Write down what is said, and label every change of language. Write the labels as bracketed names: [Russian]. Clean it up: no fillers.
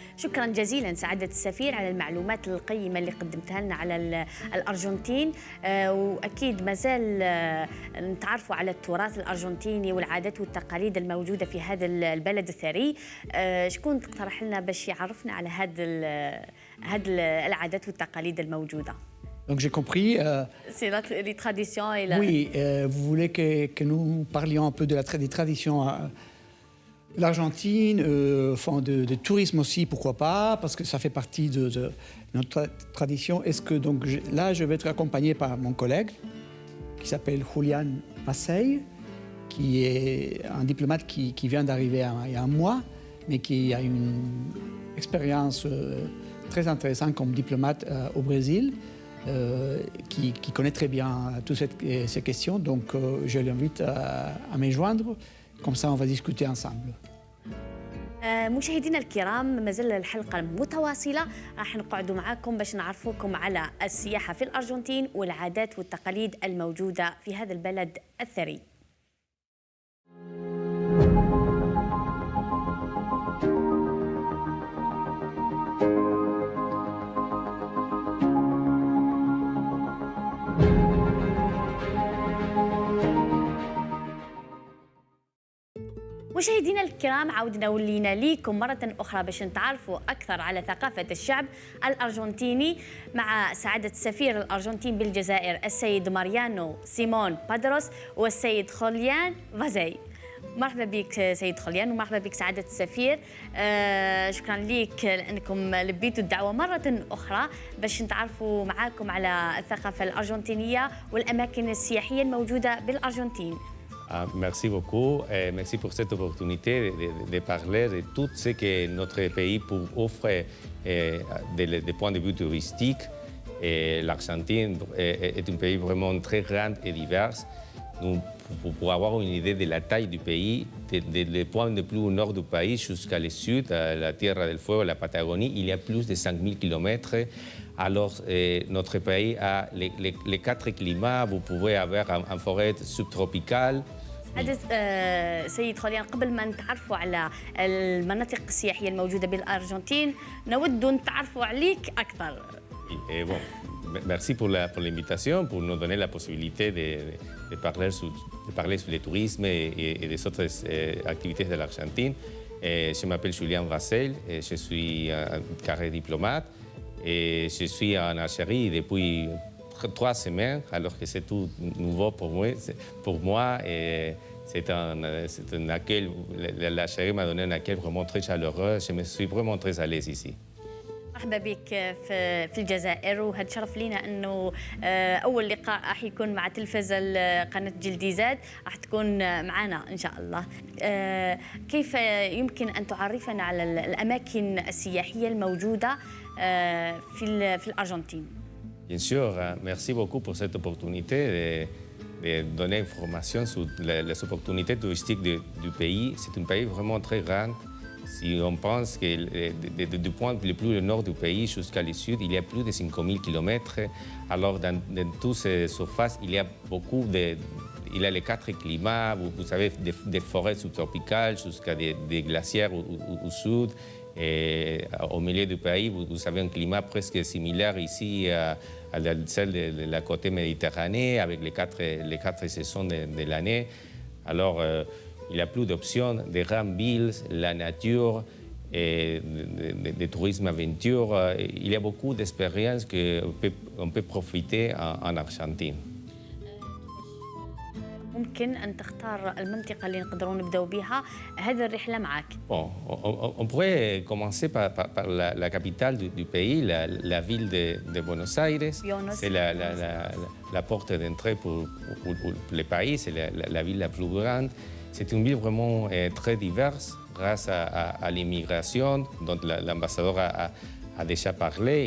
[Arabic] شكرا جزيلا سعادة السفير على المعلومات القيمة اللي قدمتها لنا على الأرجنتين، وأكيد ما زال نتعرفوا على التراث الأرجنتيني والعادات والتقاليد الموجودة في هذا البلد الثري. شكون تقترح لنا باش يعرفنا على هذه العادات والتقاليد الموجودة؟ [French] Donc j'ai compris. C'est les traditions et Oui, vous voulez que nous parlions un peu des traditions de l'Argentine, de tourisme aussi, pourquoi pas, parce que ça fait partie de notre tradition. Est-ce que donc là, je vais être accompagné par mon collègue qui s'appelle Julián Vassell, qui est un diplomate qui vient d'arriver il y a un mois, mais qui a une expérience très intéressante comme diplomate au Brésil. Qui connaît très bien toutes ces questions. Donc, je l'invite à me joindre. Comme ça, on va discuter ensemble. [Arabic] مشاهدينا الكرام، ما زال الحلقة متواصلة، راح نقعدوا معاكم باش نعرفوكم على السياحة في الأرجنتين والعادات والتقاليد الموجودة في هذا البلد الثري. مشاهدينا الكرام، عودنا ولينا ليكم مرة أخرى باش نتعرفوا أكثر على ثقافة الشعب الأرجنتيني مع سعادة سفير الأرجنتين بالجزائر السيد ماريانو سيمون بادروس والسيد خوليان فازي. مرحبا بك سيد خوليان ومرحبا بك سعادة السفير. شكرا لك لأنكم لبيتوا الدعوة مرة أخرى باش نتعرفوا معاكم على الثقافة الأرجنتينية والأماكن السياحية الموجودة بالأرجنتين. [French] Merci beaucoup et merci pour cette opportunité de parler de tout ce que notre pays offre des points de vue touristiques. L'Argentine est un pays vraiment très grand et divers. Donc, pour avoir une idée de la taille du pays, des points de plus au nord du pays jusqu'à le sud, la Tierra del Fuego, la Patagonie, il y a plus de 5000 kilomètres. Alors, notre pays a les 4 climats. Vous pouvez avoir une forêt subtropicale. [Arabic] هذا سيد خوليان، قبل ما نتعرفوا على المناطق السياحية الموجودة بالأرجنتين نود نتعرفوا عليك أكثر. [French] Bon, merci pour l'invitation, pour nous donner la possibilité de parler sur le tourisme et les autres activités de l'Argentine. Je m'appelle Julián Vassell, je suis un carré diplomate et je suis en Algérie depuis 3 semaines, alors que c'est tout nouveau pour moi. Et c'est un accueil, l'Algérie m'a donné un accueil vraiment très chaleureux. Je me suis vraiment très à l'aise ici. [Arabic] مرحبا بك في الجزائر، وهذا شرف لينا انه اول لقاء راح يكون مع تلفزه قناه جلدي زاد، راح تكون معنا ان شاء الله. كيف يمكن ان تعرفنا على الاماكن السياحيه الموجوده في الارجنتين؟ [French] Bien sûr, merci beaucoup pour cette opportunité de donner information sur les opportunités touristiques du pays. C'est un pays vraiment très grand. Si on pense que du point le plus au nord du pays jusqu'à le sud, il y a plus de 5000 kilomètres. Alors, dans toutes ces surfaces, il y a beaucoup il y a les 4 climats. Vous savez, des forêts subtropicales jusqu'à des glacières au sud. Et au milieu du pays, vous avez un climat presque similaire ici à celle de la côté méditerranée, avec les 4 saisons de l'année. Alors, il y a plus d'options, des grandes villes, la nature, et de tourisme aventure. Il y a beaucoup d'expériences qu'on peut profiter en Argentine. [Arabic] ممكن أن تختار المنطقة اللي نقدروا نبداو بها هذه الرحلة معك. [French] Bon, on pourrait commencer par la capitale du pays, la ville de Buenos Aires. C'est la porte d'entrée pour le pays, c'est la ville la plus grande. c'est une ville vraiment très diverse grâce à l'immigration dont l'ambassadeur a déjà parlé.